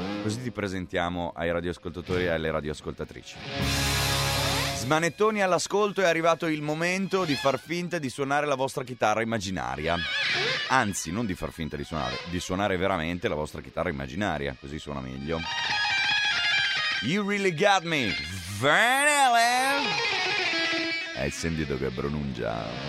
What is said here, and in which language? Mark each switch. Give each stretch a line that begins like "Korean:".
Italian: Così ti presentiamo ai radioascoltatori e alle radioascoltatrici. Smanettoni all'ascolto, è arrivato il momento di far finta di suonare la vostra chitarra immaginaria. Anzi, non di far finta di suonare veramente la vostra chitarra immaginaria, così suona meglio.
English: You really got me, Vanilla!
Italian: È il sentito che pronuncia.